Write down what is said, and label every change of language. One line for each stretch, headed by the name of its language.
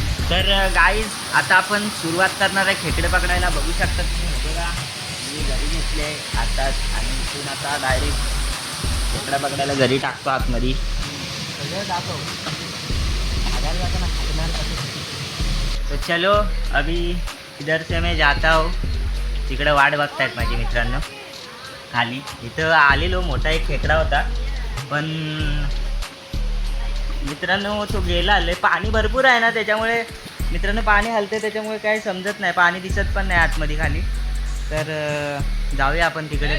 Marathi: तर गाईज आता आपण सुरुवात करणार आहे खेकडे पकडायला. बघू शकता तुम्ही. बघा मी घरी घेतले आताच आणि इथून आता डायरेक्ट खेकडा पकडायला घरी टाकतो आतमध्ये. सगळं दाखव.
Hindi: तो चलो अभी इधर से मैं जाता हूँ.
Marathi: तिकडे वाट बघतायत माझी मित्रांनो खाली. इथं आलेलो मोठा एक खेकडा होता पण मित्रांनो तो गेला. लय पाणी भरपूर आहे ना त्याच्यामुळे मित्रांनो पाणी हलते त्याच्यामुळे काही समजत नाही. पाणी दिसत पण नाही आतमध्ये खाली. तर जाऊया आपण तिकडे.